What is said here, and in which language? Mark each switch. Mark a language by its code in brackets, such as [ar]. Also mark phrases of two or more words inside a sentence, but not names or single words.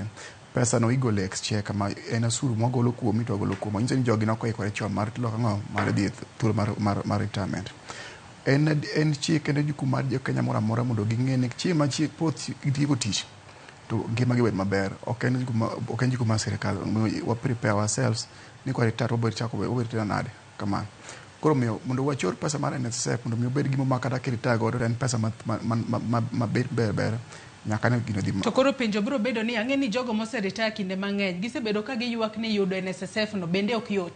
[luo] Pesa no igolo exchequer ma en osuru mogolo kuomi to ogolo kuomo. Nyiso ni jogi nokoikore chon mar mar dhi thuolo mar retirement. En chik kendo jukumu mar Kenya moro amora mondo ging'e ni chieng' ma poth gitieko tich to ngimagi bed maber. Ok en jukumu mar sirikal. [en] We prepare ourselves [luo] ni kwa retire wabiro tira nade kamano. Koro mondo wachor pesa mar NSSF mondo mi obed gimo ma kata kiritaya godo en pesa ma ber nyaka ne gino dhi. To koro penjo biro bedo ni ang'e ni jogo moseritaya kinde mang'eny gisebedo ka giyuak ni yudo NSSF no bende ok yot.